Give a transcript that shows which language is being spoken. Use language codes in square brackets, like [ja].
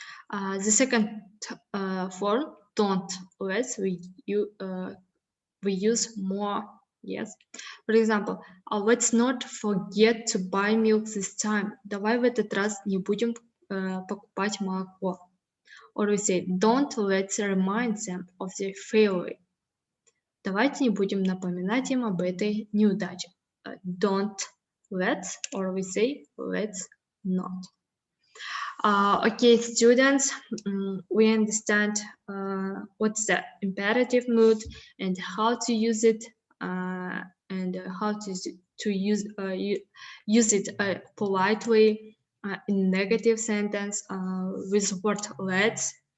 [en] The second form, don't let's, we use more, yes. For example, let's not forget to buy milk this time. [ru] Давай в этот раз не будем покупать молоко. [en] Or we say, don't let's remind them of their failure. [ru] Давайте не будем напоминать им об этой неудаче. [en] Don't let's, or we say, let's not. Okay, students, we understand what's the imperative mood and how to use it, and how to use it politely in negative sentence with word let's.